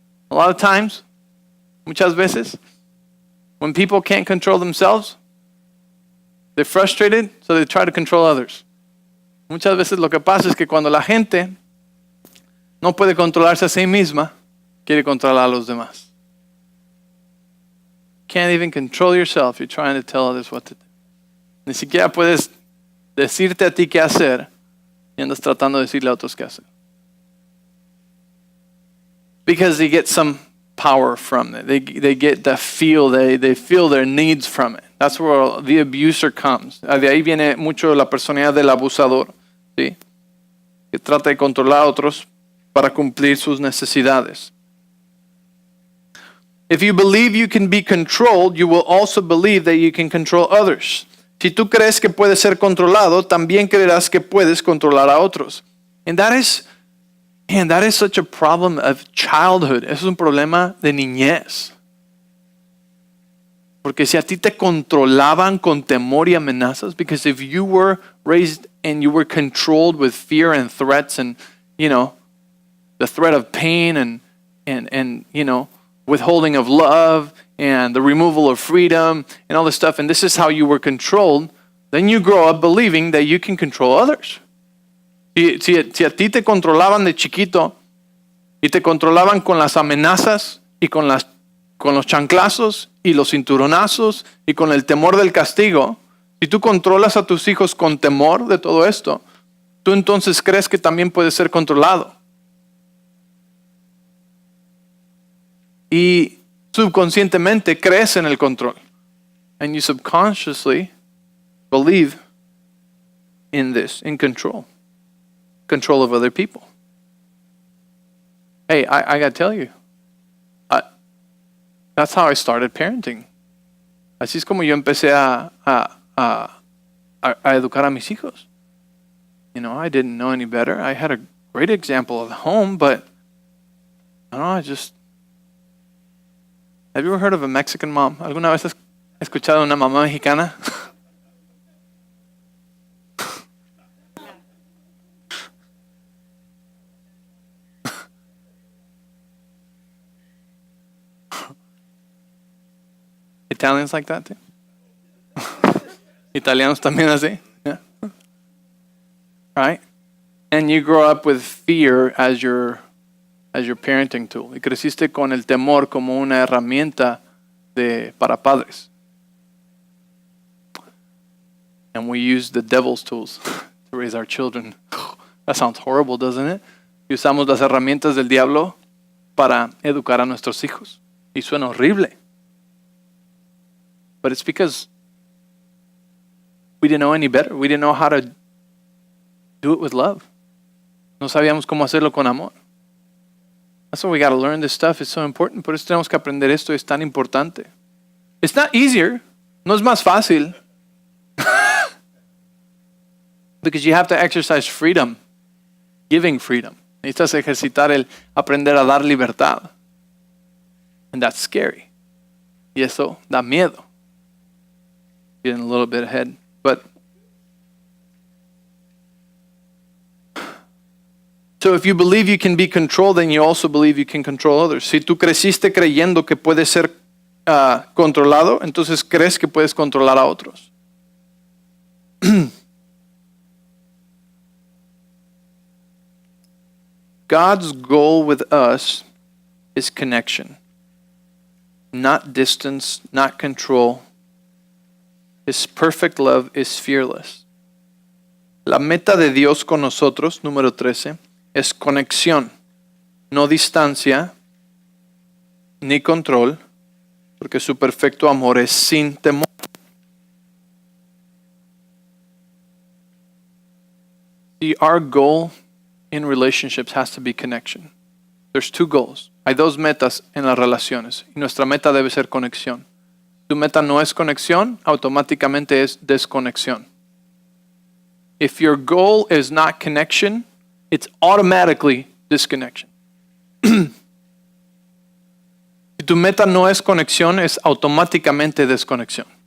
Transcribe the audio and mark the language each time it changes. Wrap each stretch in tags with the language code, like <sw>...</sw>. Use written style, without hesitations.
<en>A lot of times,</en> <es>muchas veces,</es> <en>when people can't control themselves, they're frustrated, so they try to control others.</en> <es>Muchas veces lo que pasa es que cuando la gente no puede controlarse a sí misma, quiere controlar a los demás.</es> <en>Can't even control yourself, you're trying to tell others what to do.</en> <es>Ni siquiera puedes decirte a ti qué hacer y andas tratando de decirle a otros qué hacer.</es> <en>Because they get some power from it. They get the feel, they feel their needs from it. That's where the abuser comes.</en> <es>De ahí viene mucho la personalidad del abusador, ¿sí? Que trata de controlar a otros para cumplir sus necesidades.</es> <en>If you believe you can be controlled, you will also believe that you can control others.</en> <es>Si tú crees que puedes ser controlado, también creerás que puedes controlar a otros.</es> <en>And that is such a problem of childhood.</en> <es>Eso es un problema de niñez. Porque si a ti te controlaban con temor y amenazas,</es> <en>because if you were raised and you were controlled with fear and threats and, the threat of pain and withholding of love and the removal of freedom and all this stuff, and this is how you were controlled, then you grow up believing that you can control others.</en> <es>Si a ti te controlaban de chiquito y te controlaban con las amenazas y con los chanclazos y los cinturonazos y con el temor del castigo, si tú controlas a tus hijos con temor de todo esto, tú entonces crees que también puedes ser controlado. Y subconscientemente crees en el control.</es> <en>And you subconsciously believe in this, in control. Control of other people. Hey, I got to tell you, that's how I started parenting.</en> <es>Así es como yo empecé a educar a mis hijos.</es> <en>I didn't know any better. I had a great example at home, but have you ever heard of a Mexican mom?</en> <es>¿Alguna vez has escuchado una mamá mexicana?</es> <en>Italians like that too?</en> <es>Italianos también así?</es> <en>Yeah. Right? And you grow up with fear as your parenting tool.</en> <es>Y creciste con el temor como una herramienta para padres.</es> <en>And we use the devil's tools to raise our children. That sounds horrible, doesn't it?</en> <es>Y usamos las herramientas del diablo para educar a nuestros hijos. Y suena horrible.</es> <en>But it's because we didn't know any better. We didn't know how to do it with love.</en> <es>No sabíamos cómo hacerlo con amor.</es> <en>That's why we got to learn this stuff. It's so important.</en> <es>Por eso tenemos que aprender esto. Es tan importante.</es> <en>It's not easier.</en> <es>No es más fácil.</es> <en>Because you have to exercise freedom. Giving freedom.</en> <es>Necesitas ejercitar el aprender a dar libertad.</es> <en>And that's scary.</en> <es>Y eso da miedo.</es> <en>Getting a little bit ahead. But so if you believe you can be controlled, then you also believe you can control others.</en> <es>Si tú creciste creyendo que puedes ser controlado, entonces crees que puedes controlar a otros.</es> <en>God's goal with us is connection, not distance, not control. His perfect love is fearless.</en> <es>La meta de Dios con nosotros, número 13, es conexión, no distancia ni control, porque su perfecto amor es sin temor.</es> <en>See, our goal in relationships has to be connection. There's two goals.</en> <es>Hay dos metas en las relaciones y nuestra meta debe ser conexión. Tu meta no es conexión, automáticamente es desconexión.</es> <en>If your goal is not connection, it's automatically disconnection.</en> <es>Si tu meta no es conexión, es automáticamente desconexión.</es>